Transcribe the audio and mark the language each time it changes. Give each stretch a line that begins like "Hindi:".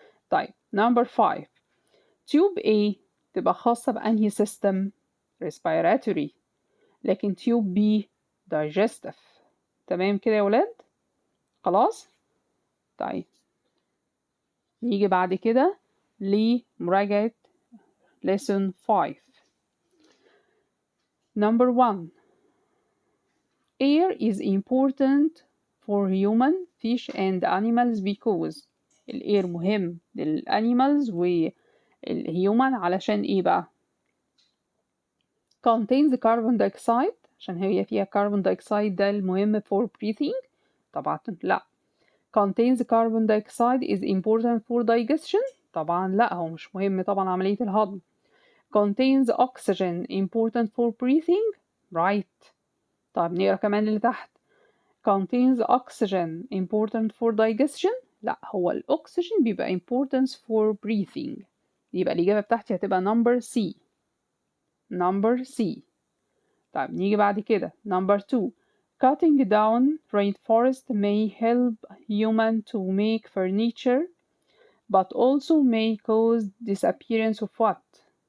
Arabic: طيب نمبر 5 تيوب A تبقى خاصة بأنهي سيستم؟ respiratory، لكن تيوب B digestive. تمام كده يا ولاد؟ خلاص؟ طيب نيجي بعد كده لمراجعة lesson 5.
English: Number 1 air is important for human, fish and animals because
Arabic: الاير مهم للانيمالز والهيومن علشان ايه بقى؟
English: contains carbon dioxide
Arabic: عشان هي فيها
English: carbon dioxide
Arabic: ده المهم
English: for breathing.
Arabic: طبعا لا.
English: contains carbon dioxide is important for digestion.
Arabic: طبعا لا، هو مش مهم طبعا عملية الهضم.
English: contains oxygen important for breathing.
Arabic: right. طب نقرا كمان اللي تحت.
English: contains oxygen important for digestion.
Arabic: لا، هو الأكسجين بيبقى
English: importance for breathing.
Arabic: يبقى الإجابة بتاعتي هتبقى number C.
English: number C.
Arabic: طيب نيجي بعد كده
English: number 2 cutting down rainforest may help human to make furniture but also may cause disappearance of what.